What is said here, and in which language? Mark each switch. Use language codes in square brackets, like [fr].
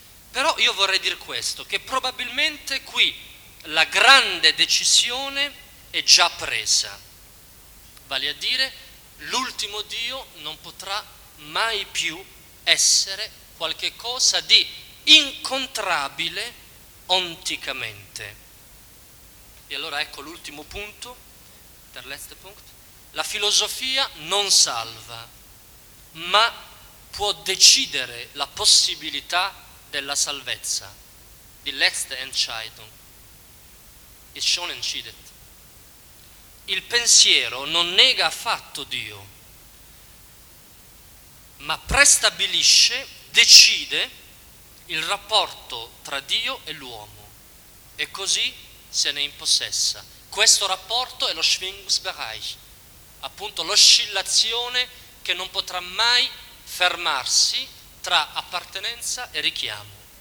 [it] Però io vorrei dire questo, che probabilmente qui la grande decisione è già presa, vale a dire l'ultimo Dio non potrà mai più essere qualche cosa di incontrabile onticamente. E allora ecco l'ultimo punto, [de] der letzte Punkt. [it] La filosofia non salva, ma può decidere la possibilità della salvezza. [de] Die letzte Entscheidung ist schon entschieden. [it] il pensiero non nega affatto Dio, ma prestabilisce, decide il rapporto tra Dio e l'uomo, e così se ne impossessa. Questo rapporto è lo Schwingungsbereich, appunto l'oscillazione che non potrà mai fermarsi tra appartenenza e richiamo.